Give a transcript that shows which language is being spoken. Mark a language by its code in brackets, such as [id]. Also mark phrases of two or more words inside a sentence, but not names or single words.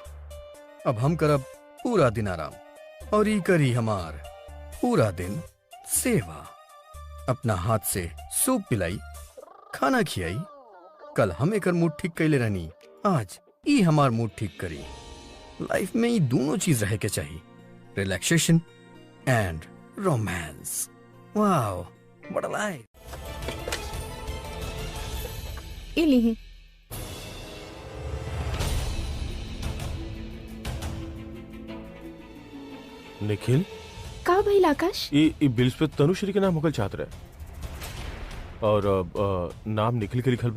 [bho] अब हम करब पूरा दिन आराम और ई करी हमार पूरा दिन सेवा। अपना हाथ से सूप पिलाई, खाना खियाई। कल हम एकर मूड ठीक कैले रहनी, आज ई हमार मूड ठीक करी। लाइफ में ये दोनों चीज रहे के चाहिए, [en] relaxation and romance. wow, what a life. इली [bho] निखिल, का भइल आकाश? ई बिल्स पे तनुश्री के नाम होकल चाहत रहे और नाम निखिल के लिखल बा।